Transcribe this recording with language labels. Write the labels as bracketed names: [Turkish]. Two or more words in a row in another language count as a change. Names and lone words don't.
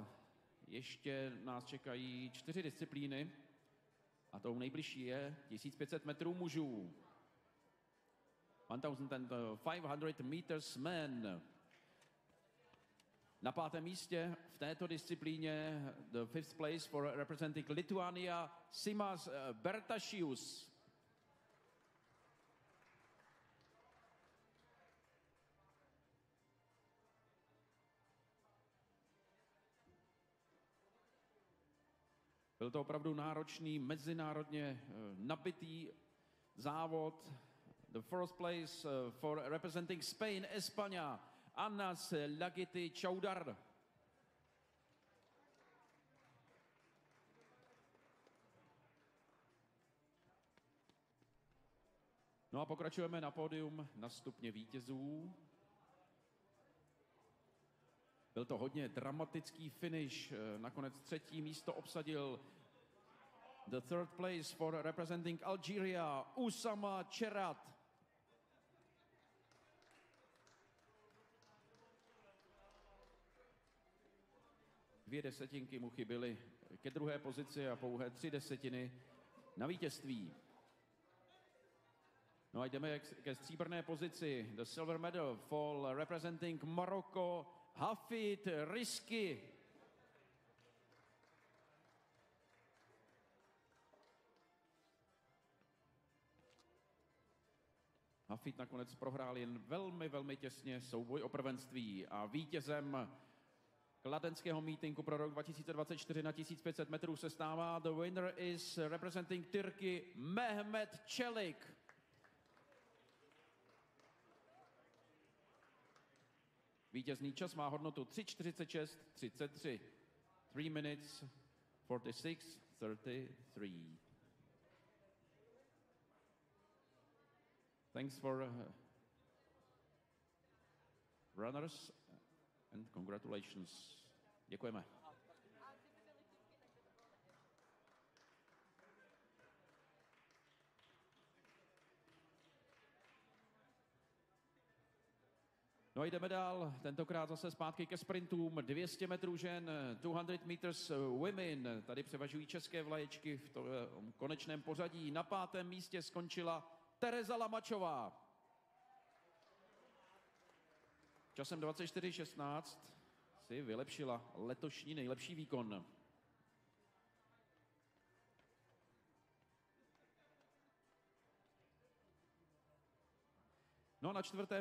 [Czech] Ještě nás čekají 4 disciplíny a tou nejbližší je 1500 metrů mužů. [English] 1500 meters men. [Czech] Na 5. místě v této disciplíně [English] the 5th place for representing Lithuania Simas Bertašius. [Czech] Byl to opravdu náročný, mezinárodně nabitý závod. [English] The 4th place for representing Spain, España, Anas Lagiti Chaudar. [Czech] No a pokračujeme na pódium na stupně vítězů. Byl to hodně dramatický finish. Nakonec 3. místo obsadil [English] the 3rd place for representing Algeria, Usama Cherat. [Czech] Dvě desetinky mu chyběly ke druhé pozici a pouhé 3 desetiny na vítězství. No a jdeme ke stříbrné pozici. [English] The silver medal for representing Morocco, Hafid Rizki. [Czech] Hafid nakonec prohrál jen velmi těsně souboj o prvenství a vítězem kladenského mítinku pro rok 2024 na 1500 metrů se stává [English] the winner is representing Turkey Mehmet Çelik. [Czech] Vítězný čas má hodnotu 3:46:33. [English] 3 minutes 46:33. Thanks for runners and congratulations. [Czech] Děkujeme. No a jdeme dál, tentokrát zase zpátky ke sprintům. 200 metrů žen, [English] 200 meters women. [Czech] Tady převažují české vlaječky v tom konečném pořadí. Na 5. místě skončila Tereza Lamačová. Časem 24:16 si vylepšila letošní nejlepší výkon. No a na 4.